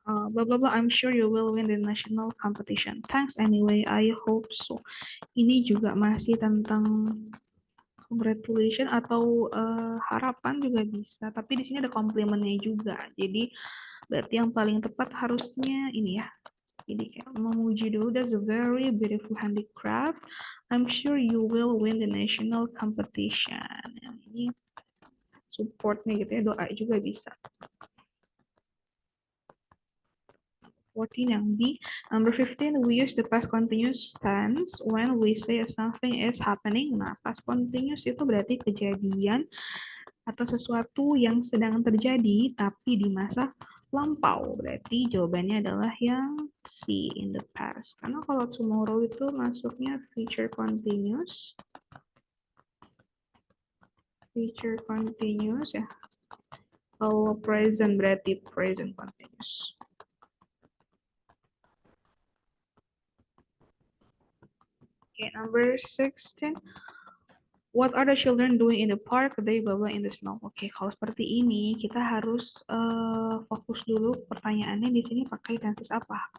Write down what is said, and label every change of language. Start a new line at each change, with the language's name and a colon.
English: Blah blah blah, I'm sure you will win the national competition. Thanks anyway, I hope so.
Indonesian: Ini juga masih tentang congratulation atau harapan juga bisa, tapi di sini ada komplimennya juga. Jadi berarti yang paling tepat harusnya ini ya. Jadi kayak memuji dulu,
English: that's a very beautiful handicraft. I'm sure you will win the national competition.
Indonesian: Yang ini supportnya gitu ya, doa juga bisa. 14 yang B.
English: Number 15, we use the past continuous tense when we say something is happening.
Indonesian: Nah, past continuous itu berarti kejadian atau sesuatu yang sedang terjadi tapi di masa lampau. Berarti jawabannya adalah yang C,
English: in the past.
Indonesian: Karena kalau tomorrow itu masuknya future continuous.
English: Future continuous ya.
Indonesian: Kalau present berarti present continuous.
English: Okay, number 16. What are the children doing in the park? They blah in the snow.
Indonesian: Oke, kalau seperti ini kita harus fokus dulu pertanyaannya di sini pakai tenses apa?